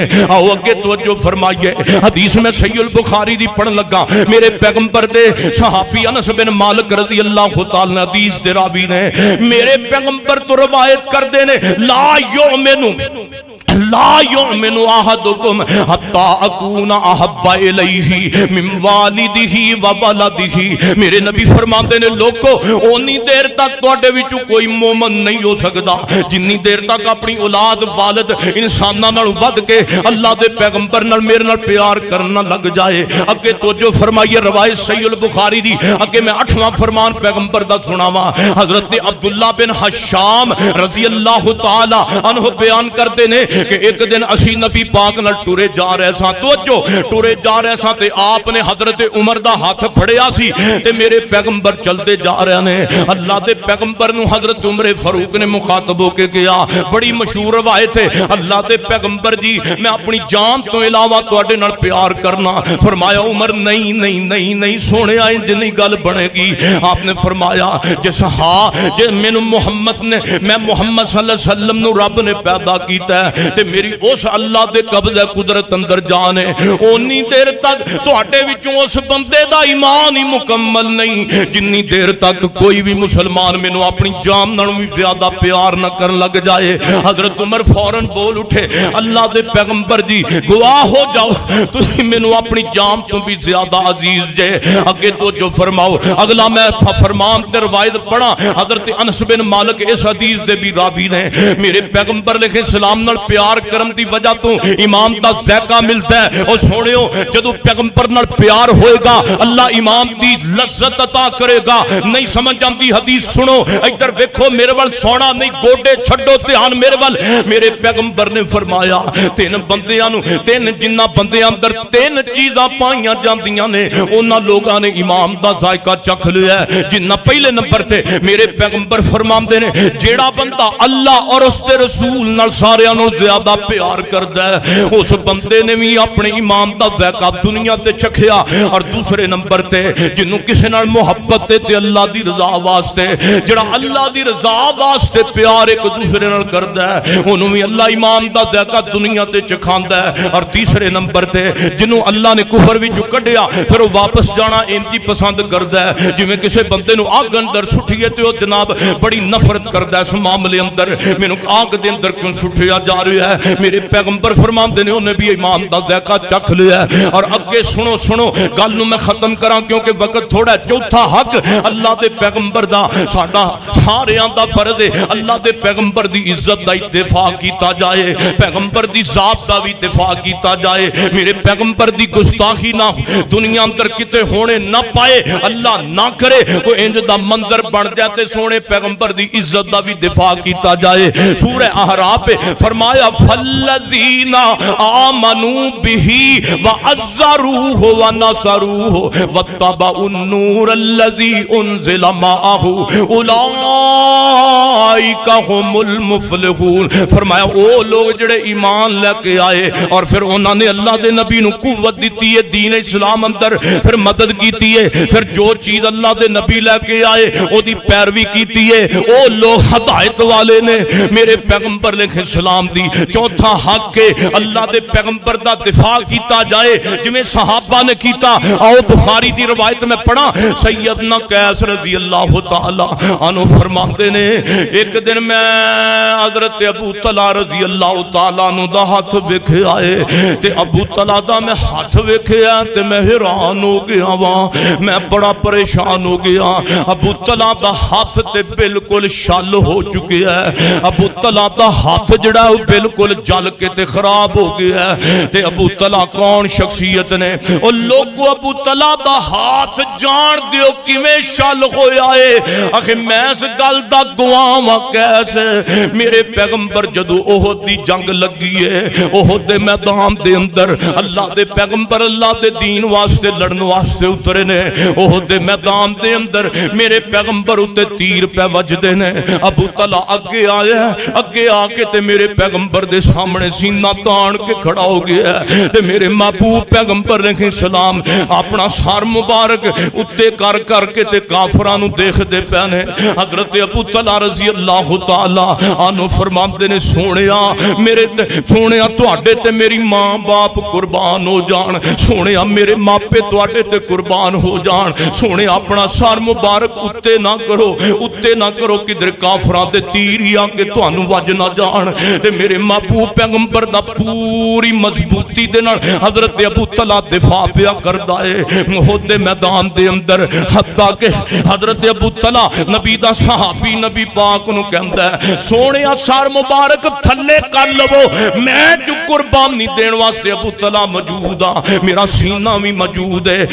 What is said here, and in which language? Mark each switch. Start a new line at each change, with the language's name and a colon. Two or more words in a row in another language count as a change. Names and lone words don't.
Punjabi: آؤ اگے توجہ فرمائیے, حدیث میں صحیح البخاری دی پڑھن لگا, میرے پیغمبر دے صحابی انس بن مالک
Arabic: رضی اللہ تعالی عنہ
Punjabi: حدیث دے راوی نے میرے پیغمبر تو روایت کر دے نے
Arabic: لا یؤمن احدکم حتی اکون احب الیہ من والدہ و ولدہ.
Punjabi: میرے نبی فرماتے نے لوگو اونی دیر تک تواڈے وچوں کوئی مومن نہیں ہو سکدا جنی دیر تک اپنی اولاد والد انساناں نال ود کے اللہ دے پیغمبر نال میرے نال پیار کرنا لگ جائے. اگے توجہ فرمائیے روایت صحیح البخاری دی, اگے میں 8واں فرمان پیغمبر دا سناواں. حضرت عبداللہ بن حشام
Arabic: رضی اللہ تعالی عنہ
Punjabi: بیان کرتے نے کہ ایک دن اسی نبی پاک نال ٹورے جا رہے ساں, توجہ ٹورے جا رہے ساں تے آپ نے حضرت عمر دا ہاتھ پھڑیا سی تے میرے پیغمبر چلتے جا رہے نے. اللہ دے پیغمبر نو حضرت عمر فاروق نے مخاطب ہو کے کہا, بڑی مشہور روایت ہے, اللہ دے پیغمبر جی میں اپنی جان تو علاوہ تواڈے نال پیار کرنا. فرمایا عمر نہیں نہیں نہیں نہیں سونے انج نہیں گل بنے گی. آپ نے فرمایا جس ہاں جے مینوں محمد نے میں محمد
Arabic: صلی اللہ علیہ وسلم
Punjabi: نو رب نے پیدا کیتا ہے تے میری اس اللہ دے قبضہ قدرت اندر جان ہے، اونی دیر تک تواڈے وچوں اس بندے دا ایمان ہی مکمل نہیں جنی دیر تک کوئی بھی مسلمان مینوں اپنی جان نال بھی زیادہ پیار نہ کرن لگ جائے۔ حضرت عمر فوراً بول اٹھے، اللہ دے پیغمبر جی گواہ ہو جاؤ تسی مینوں اپنی جان تو بھی زیادہ عزیز جے۔ اگے تو جو فرماؤ، اگلا میں فرمان تے روایت پڑھا، حضرت انس بن مالک اس حدیث دے بھی راوی نے، میرے پیغمبر
Arabic: علیہ السلام
Punjabi: نال پیار کرن دی وجہ تو ایمان دا ذائقہ ملتا ہے۔ اور سنیو جدوں پیغمبر نال پیار ہوئے گا اللہ ایمان دی لذت عطا کرے گا۔ نہیں سمجھ آندی حدیث سنو، ادھر دیکھو میرے ول سونا نہیں، گوڈے چھڈو دھیان میرے ول۔ میرے پیغمبر نے فرمایا تین بندیاں نو، تین جنہ بندیاں اندر تین چیزاں پائیاں جاندیاں نے انہاں لوگاں نے ایمان دا ذائقہ چکھ لیا ہے۔ جنہ پہلے نمبر تے میرے پیغمبر فرماندے نے جیڑا بندہ اللہ اور اس دے رسول نال ساریاں نوں زیادہ پیار کردا ہے اس بندے نے بھی اپنے ایمان دا ذائقہ دنیا تے چکھیا۔ اور دوسرے نمبر تے جنوں کسے نال محبت تے اللہ دی رضا واسطے، جڑا اللہ دی رضا واسطے پیار ایک دوسرے نال کردا ہے اونوں بھی اللہ ایمان دا ذائقہ دنیا تے چکھاندا ہے۔ اور تیسرے نمبر تے جنوں اللہ نے کفر وچوں کڈیا پھر وہ واپس جانا انجی پسند کردا ہے، جویں کسے بندے نوں آگ اندر سٹھیے تے او جناب بڑی نفرت کردا ہے اس معاملے اندر، مینوں آگ دے اندر کیوں سٹھیا جا رہا ہے۔ میرے پیغمبر فرماندے نے انہیں بھی ایمان دا ذائقہ چکھ لیا ہے۔ اور اگے سنو سنو گل نوں میں ختم کراں کیونکہ وقت تھوڑا ہے۔ چوتھا حق اللہ دے پیغمبر دا ساڈا ساریاں دا فرض ہے اللہ دے پیغمبر دی عزت دا دفاع کیتا جائے، پیغمبر دی ذات دا بھی دفاع کیتا جائے۔ میرے پیغمبر دی گستاخی نہ دنیا اندر کتے ہونے نہ پائے، اللہ نہ کرے کوئی انج دا منظر بن جائے تے سونے پیغمبر دی عزت دا بھی دفاع کیتا جائے۔ سورہ احراف پہ فرمایا
Arabic: فالذین آمنوا بہ وعزروہ ونصروہ واتبعوا النور الذی انزل معہ اولئک ھم المفلحون۔
Punjabi: فرمایا او لوگ جڑے ایمان لے کے آئے اور پھر انہوں نے اللہ دے نبی نو قوت دیتی ہے دین اسلام اندر، پھر مدد کیتی ہے، پھر جو چیز اللہ دے نبی لے کے آئے او دی پیروی کیتی ہے، او لوگ ہدایت والے نے میرے پیغمبر
Arabic: علیہ السلام
Punjabi: دی۔ چوتھا حق کے اللہ دے پیغمبر دا دفاع کیتا جائے جویں صحابہ نے کیتا۔ آؤ بخاری دی روایت میں پڑھا، سیدنا قیس
Arabic: رضی اللہ تعالی عنہ
Punjabi: فرماتے نے ایک دن میں حضرت ابو طلحہ
Arabic: رضی اللہ تعالی عنہ
Punjabi: دا ہاتھ ویکھے آئے تے ابو طلحہ دا میں ہاتھ ویکھیا تے میں حیران ہو گیا وا، میں بڑا پریشان ہو گیا۔ ابو طلحہ دا ہاتھ تے بالکل شل ہو چکے ہے، ابو طلحہ دا ہاتھ جڑا ہے بالکل جل کے تے خراب ہو گیا ہے۔ تے ابو طلحہ کون شخصیت نے؟ او لوگو ابو طلحہ دا ہاتھ جان دیو کیویں شل ہویا ہے؟ آخر میں اس گل دا گواہ ہاں کیسے میرے پیغمبر جدو احد دی جنگ لگی ہے، احد دے میدان دے اندر اللہ دے پیغمبر اللہ دے دین واسطے لڑن واسطے اترے نے، احد دے میدان دے اندر میرے پیغمبر اتے تیر پہ وجدے نے۔ ابو طلحہ اگے آیا ہے، اگے آ کے تے میرے پیغمبر دے سامنے سینہ تان کے کھڑا ہو گیا ہے تے میرے محبوب پیغمبر
Arabic: علیہ السلام
Punjabi: اپنا سار مبارک اتے کر کر کے تے کافرانو دیکھ دے پیانے۔ حضرت ابو طلحہ
Arabic: رضی اللہ تعالی عنہ
Punjabi: فرماندے نے سونیا میرے سونیا تواڈے تے میری ماں باپ قربان ہو جان، سونیا میرے ماپے تواڈے تے قربان ہو جان، سونیا اپنا سار مبارک اتے نہ کرو، اتے نہ کرو کدھر کافراں دے تیر ہی آ کے تانوں وج نہ جان۔ تے میرے محبوب پیغمبر دا پوری مضبوطی دے نال حضرت ابو طلحہ دفاع پیا کردا ہے احد دے میدان دے اندر، حتیٰ کہ حضرت ابو طلحہ نبی دا صحابی نبی پاک نو کہندا ہے سونیا سار مبارک تھلے کر لو، میں جو قربانی دین واسطے ابو طلحہ موجود ہاں، میرا سینہ بھی موجود ہے۔